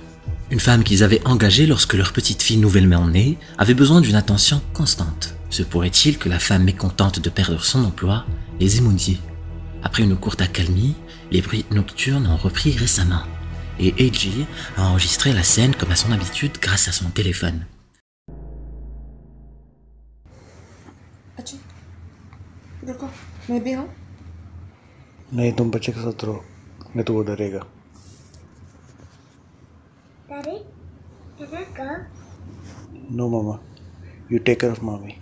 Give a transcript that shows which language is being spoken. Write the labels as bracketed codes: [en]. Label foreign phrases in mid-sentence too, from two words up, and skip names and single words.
[fr] Une femme qu'ils avaient engagée lorsque leur petite fille nouvellement née avait besoin d'une attention constante. Se pourrait-il que la femme mécontente de perdre son emploi les ait maudits? Après une courte accalmie, les bruits nocturnes ont repris récemment, et AJ a enregistré la scène comme à son habitude grâce à son téléphone. [hi] रुको मैं भी हूँ नहीं, तुम बच्चे के साथ रहो, नहीं तो वो डरेगा. डरे डरा कब [en] No, Mama. You take care of Mommy.